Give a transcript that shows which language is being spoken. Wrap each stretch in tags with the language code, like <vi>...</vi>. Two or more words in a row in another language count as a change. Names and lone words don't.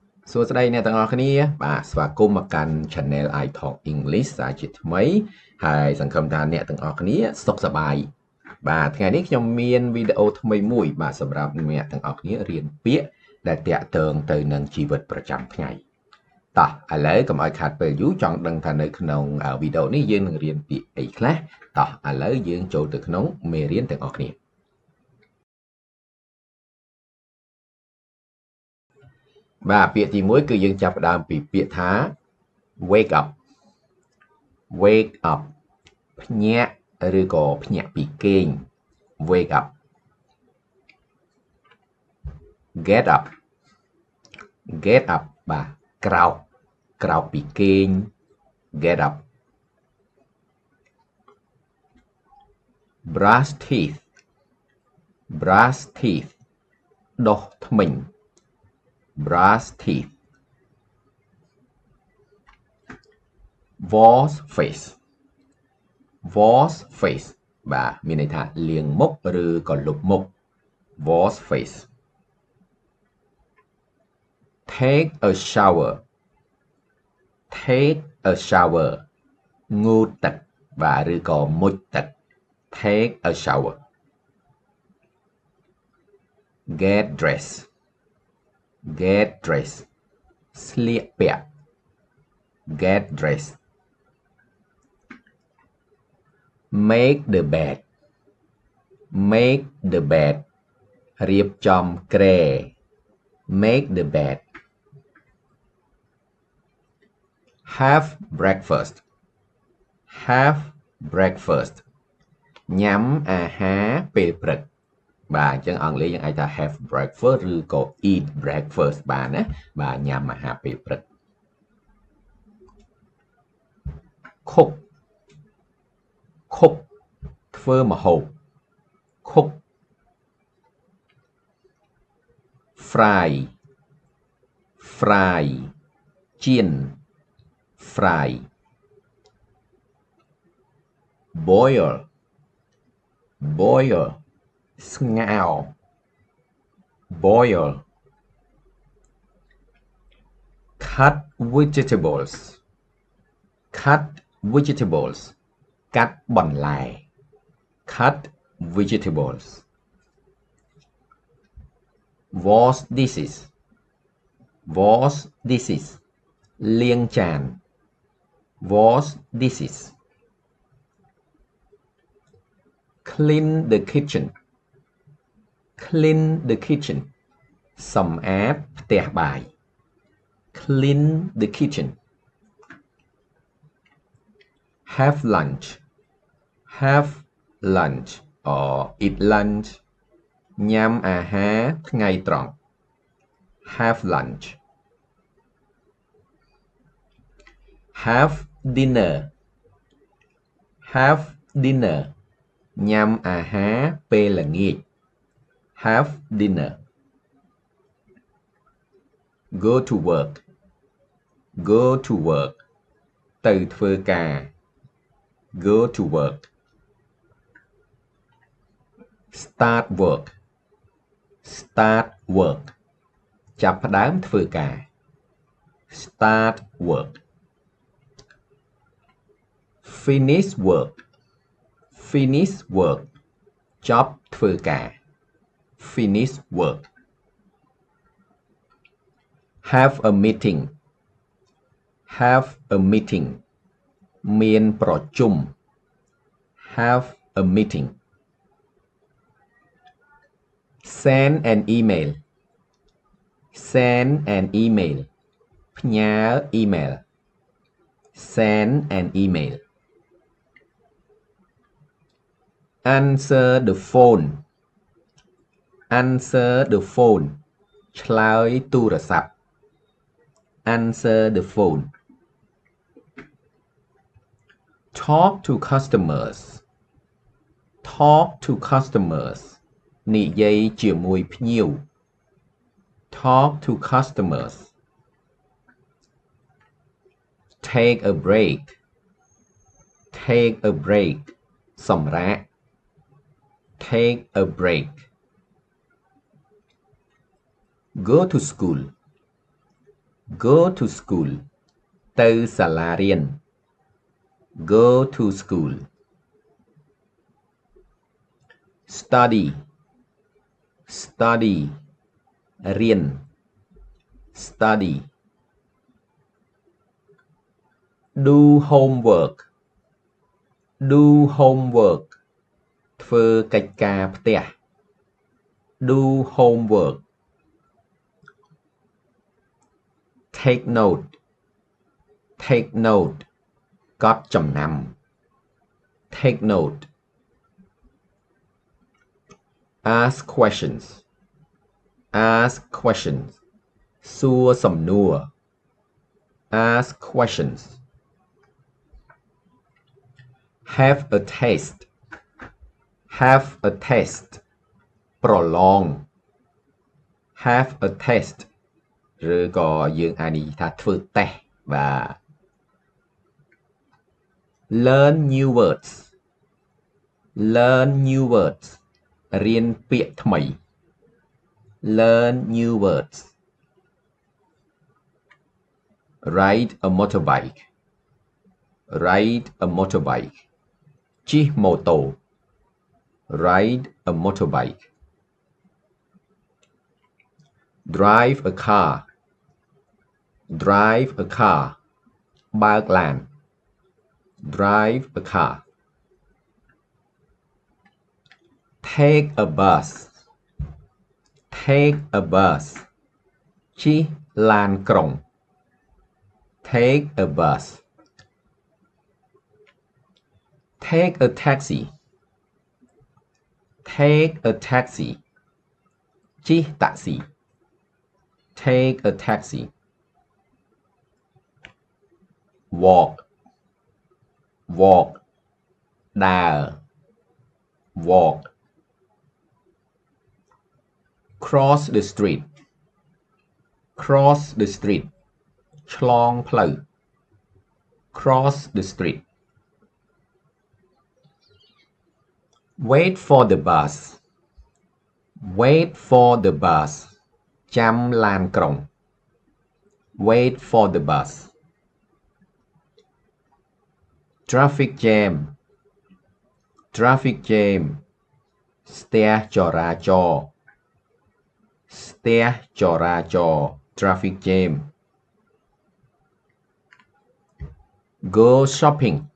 <km>សួស្តីអ្នកទាំងអស់គ្នាបាទស្វាគមន៍មកកាន់ Channel I Talk English សាជាថ្មីហើយសង្ឃឹមថាអ្នកទាំងអស់គ្នាសុខសប្បាយបាទថ្ងៃនេះខ្ញុំមានវីដេអូថ្មីមួយបាទសម្រាប់អ្នកទាំងអស់គ្នារៀនពាក្យដែលតាក់ទងទៅនឹងជីវិតប្រចាំថ្ងៃតោះឥឡូវកុំឲ្យខាតពេលយូរចង់ដឹងថានៅក្នុងវីដេអូនេះយើងនឹងរៀនពាក្យអីខ្លះតោះឥឡូវយើងចូលទៅក្នុងមេរៀនទាំងអស់គ្នា បាទពាក្យទី1គឺយើងចាប់ផ្ដើមពីពាក្យថា</km> <en>wake up wake up</en> <km>ភ្ញាក់ឬក៏ភ្ញាក់ពីគេង</km> <en>wake up get up get up</en> <km>បាទក្រោកក្រោកពីគេង</km> <en>get up brush teeth brush teeth</en> <km>ដុសធ្មេញ</km> <en>brush teeth wash face wash face</en> <km>បាទមានន័យថាលាងមុខឬក៏លុបមុខ</km> <en>wash face take a shower take a shower</en> <km>ងូតទឹកបាទឬក៏មុជទឹក</km> <en>take a shower get dressed get dressed</en> <km>ស្លៀកពាក់</km> <en>get dressed make the bed make the bed</en> <km>រៀបចំគ្រែ</km> <en>make the bed have breakfast have breakfast</en> <km>ញ៉ាំអាហារពេលព្រឹកបាទអញ្ចឹងអង់គ្លេសយើងអាចថា</km> <en>have breakfast</en> <km>ឬក៏</km> <en>eat breakfast</en> <km>បានណាបាទញ៉ាំអាហារពេលព្រឹក</km> <en>cook cook</en> <km>ធ្វើម្ហូប</km> <en>cook fry fry ចៀន fry boil boil ស្ងោរ boil cut vegetables cut vegetables</en> <km>កាត់បន្លែ</km> <en>cut vegetables wash dishes wash dishes</en> <km>លាងចាន</km> <en>wash dishes clean the kitchen clean the kitchen</en> <km>សម្អាតផ្ទះបាយ</km> <en>clean the kitchen have lunch have lunch or eat lunch</en> <km>ញ៉ាំអាហារថ្ងៃត្រង់</km> <en>have lunch have dinner have dinner</en> <km>ញ៉ាំអាហារពេលល្ងាច</km> <en>have dinner go to work go to work</en> <km>ទៅធ្វើការ</km> <en>go to work start work start work</en> <km>ចាប់ផ្ដើមធ្វើការ</km> <en>start work finish work finish work</en> <km>ចប់ធ្វើការ</km> <en>finish work have a meeting have a meeting</en> <km>មានប្រជុំ</km> <en>have a meeting send an email send an email ផ្ញើ email send an email answer the phone answer the phone</en> <km>ឆ្លើយទូរស័ព្ទ</km> <en>answer the phone talk to customers talk to customers</en> <km>និយាយជាមួយភ្ញៀវ</km> <en>talk to customers take a break take a break សម្រាក take a break go to school go to school</en> <km>ទៅសាលារៀន</km> <en>go to school study study រៀន study do homework do homework</en> <km>ធ្វើកិច្ចការផ្ទះ</km> <en>do homework take note take note</en> <km>កត់ចំណាំ</km> <en>take note ask questions ask questions</en> <km>សួរសំណួរ</km> <en>ask questions have a taste have a taste ប្រឡង have a taste</en> <km>ឬក៏យើងអាចនិយាយថាធ្វើតេស្តបាទ</km> <en>learn new words learn new words</en> <km>រៀនពាក្យថ្មី</km> <en>learn new words ride a motorbike ride a motorbike</en> <km>ជិះម៉ូតូ</km> <en>ride a motorbike drive a car drive a car</en> <km>បើកឡាន</km> <en>drive a car take a bus take a bus</en> <km>ជិះឡានក្រុង</km> <en>take a bus take a taxi take a taxi</en> <km>ជិះតាក់ស៊ី</km> <en>take a taxi walk walk ដើរ walk cross the street cross the street</en> <km>ឆ្លងផ្លូវ</km> <en>cross the street wait for the bus wait for the bus</en> <km>ចាំឡានក្រុង</km> <en>wait for the bus traffic jam traffic jam</en> <km>ស្ទះចរាចរណ៍ ស្ទះចរាចរណ៍</km> <en>traffic jam go shopping</en>